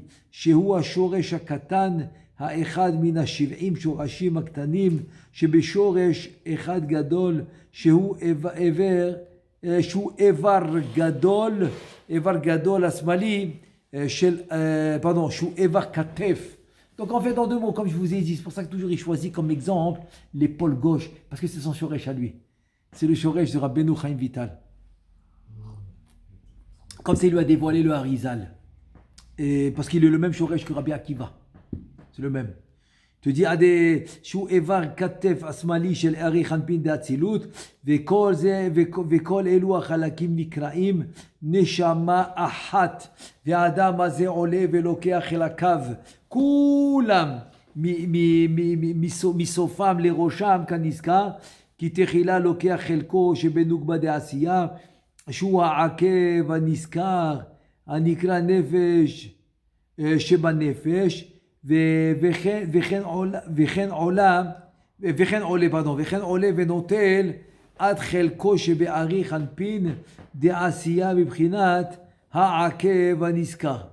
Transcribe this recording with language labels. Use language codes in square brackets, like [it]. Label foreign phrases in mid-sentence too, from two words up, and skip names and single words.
[he] שהוא השורש הקטן האחד מן ה-70 שורשים הקטנים שבשורש אחד גדול שהוא איבר גדול השמאלי שהוא איבר כתף. [fr] Donc en fait en deux mots, comme je vous ai dit, c'est pour ça que toujours il choisit comme exemple l'épaule gauche, parce que c'est son shoresh à lui. C'est le shoresh de Rabbeinu Chaim Vital. Comme ça il lui a dévoilé le Harizal. Et parce qu'il est le même shoresh que Rabbi Akiva. C'est le même. Tu dis, [he] שהוא איבר כתף השמאלי של ארי חנפין דאצילות, וכל אלו החלקים נקראים נשמה אחת, והאדם הזה עולה ולוקח חלקיו, כולם מסופם לראשם כנזכר, כי תחילה לוקח חלקו שבנוגבה דעשייה, שהוא העקב הנזכר, הנקרא נפש שבנפש, וכן עולה ונוטל עד חלקו שבארי חנפין דעשייה מבחינת העקב הנזכר.